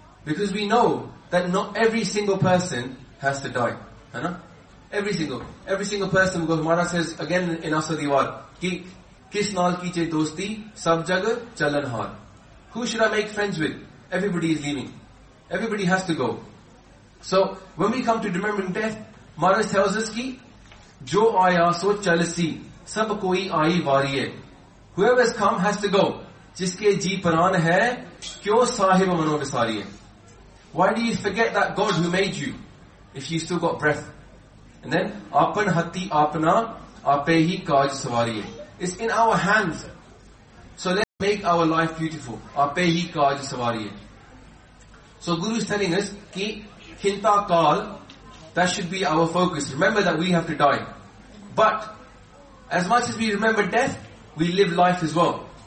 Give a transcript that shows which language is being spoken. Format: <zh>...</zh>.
<en>Because we know that not every single person has to die. Every single person, because Maharaj says again in Asa Diwar,</en> <pa>ki kis naal ki che dosti sab jag chalan haar.</pa> <en>Who should I make friends with? Everybody is leaving. Everybody has to go. So when we come to remembering death, Maharaj tells us</en> <pa>ਕਿ ਜੋ ਆਇਆ ਸੋ ਚਲ ਸੀ ਸਭ ਕੋਈ ਆਈ ਵਾਰੀ ਹੈ।</pa> <en>Whoever has come has to go.</en> <pa>Jiske ji pran hai kyo sahib mano visari hai.</pa> <en>Why do you forget that God who made you if you still got breath?</en> <pa>And then ਆਪਣ ਹਥੀ ਆਪਣਾ ਆਪੇ ਹੀ ਕਾਜ ਸਵਾਰੀ ਹੈ।</pa> <en>It's in our hands. So let's make our life beautiful.</en> <pa>Aap hi kaaj sawari hai.</pa> <en>So Guru is telling us</en> <pa>ki chinta kal,</pa> <en>that should be our focus. Remember that we have to die. But as much as we remember death, we live life as well.</en>